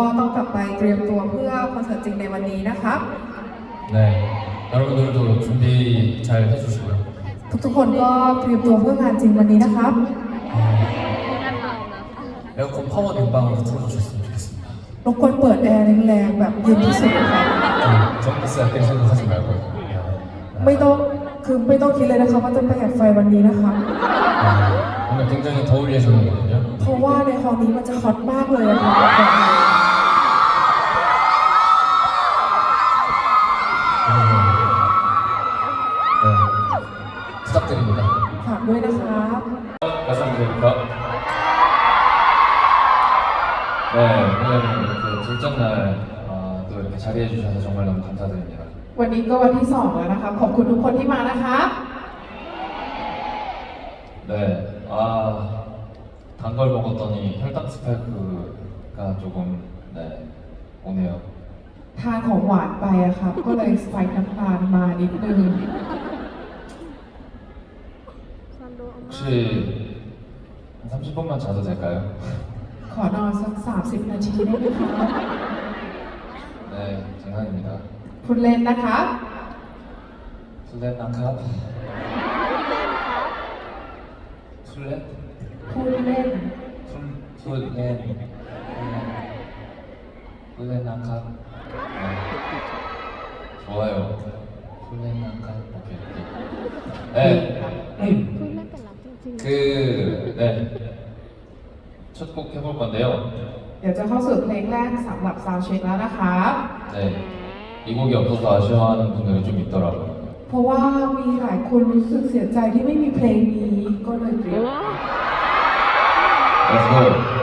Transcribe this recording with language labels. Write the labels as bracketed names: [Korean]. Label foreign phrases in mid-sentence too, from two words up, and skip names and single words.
[Thai] กลับไปเตรียมตัวเพื่อคอนเสิร์ตจริงในวันนี้นะครับ [Korean] 네, 여러분들도 준비 잘 해주시고요. [Thai] ทุกๆคนก็เตรียมตัวเพื่องานจริงวันนี้นะครับ [Korean] 에어컨 파워 냉방으로 틀어주셨으면 좋겠습니다. [Thai] รบกวนเปิดแอร์แรงๆแบบเย็นที่สุดนะครับ [Korean] 전기세 아낄 생각하지 말고요. [Thai] ไม่ต้องคิดเลยนะคะว่าจะประหยัดไฟวันนี้นะคะ [Korean] 오늘 굉장히 더울 예정이거든요. [Thai] เพราะว่าในฮอลล์นี้มันจะฮอตมากเลยอะค่ะ [Korean] 네, 부탁드립니다. [Thai] ฝากด้วยนะคะ [Korean] 감사드립니다. 네, 오늘 그 둘째 날 또 이렇게 자리해 주셔서 정말 너무 감사드립니다. [Thai] วันนี้ก็วันที่สองแล้วนะคะขอบคุณทุกคนที่มานะคะ [Korean] 네, 단 걸 먹었더니 혈당 스파이크가 조금 네, 오네요. [Thai] ทานของหวานไปอะครับก็เลยสไปค์น้ำตาลมานิดนึง [Korean] 혹시 한 30분만 자도 될까요? [Thai] ขอนอนสัก 30 นาทีได้ไหมคะ [Korean] 네, 장난입니다. [Thai] พูดเล่นนะคะ 술래난캅? 술래? พูดเล่น 술래난캅? [Korean] 네. 좋아요. 술래난캅? 오케이. 네. [Thai] พูดเล่นแต่รักจริง [Korean] 네. 첫 곡 해볼 건데요. [Thai] เดี๋ยวจะเข้าสู่เพลงแรกสำหรับซาวด์เช็คแล้วนะคะ [Korean] 네. 이 곡이 없어서 아쉬워하는 분들이 좀 있더라고요. [Thai] เพราะว่ามีหลายคนรู้สึกเสียใจที่ไม่มีเพลงนี้ก็เลยเตรียม [English] Let's go.